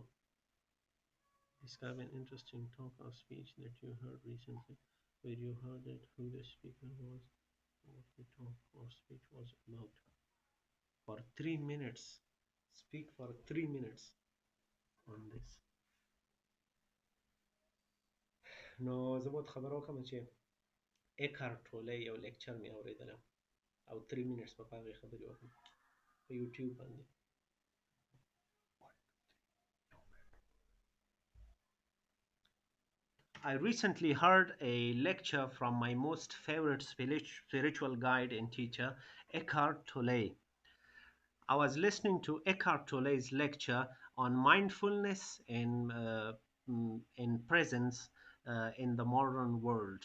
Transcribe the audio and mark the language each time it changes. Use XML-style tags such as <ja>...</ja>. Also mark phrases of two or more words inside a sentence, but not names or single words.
<en>Describe an interesting talk or speech that you heard recently, where you heard it, who the speaker was, what the talk or speech was about. For 3 minutes. Speak for 3 minutes on this.</en> <ps>نو زه به خبر وکم چې اکارت ټوله یو لیکچر مې اوریدلی او 3 minutes په هغې خبرې وکړم په یوټیوب باندې.</ps> <en>I recently heard a lecture from my most favorite spiritual guide and teacher, Eckhart Tolle. I was listening to Eckhart Tolle's lecture on mindfulness and presence in the modern world.</en>